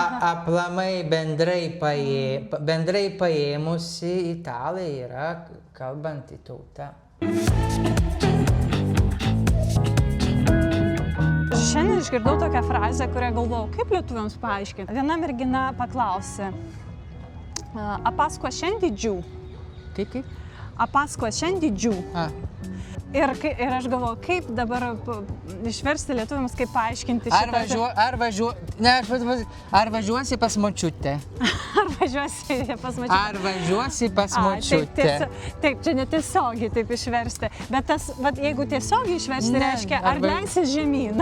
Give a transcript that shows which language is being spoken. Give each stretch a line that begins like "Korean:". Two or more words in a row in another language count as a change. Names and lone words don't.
Lithuanian: Aplamai bendrai paėmusi Italai yra kalbanti tauta. Šiandien išgirdau tokią frazę, kurią galvojau, kaip lietuviams paaiškinti. Viena mergina paklausė,
Italian: a Pasqua scendi giù?
Lithuanian: Kaip?
Italian: A Pasqua scendi giù?
Lithuanian: Ir aš galvoju, kaip dabar išversti lietuviams, kaip paaiškinti šitą. Ar važiuosi pas močiutę? Ar važiuosi pas močiutę? Ar važiuosi pas močiutę? Taip, čia netiesiogiai taip išversti. Bet tas, jeigu tiesiogiai išversti, reiškia, ar leisi žemyn?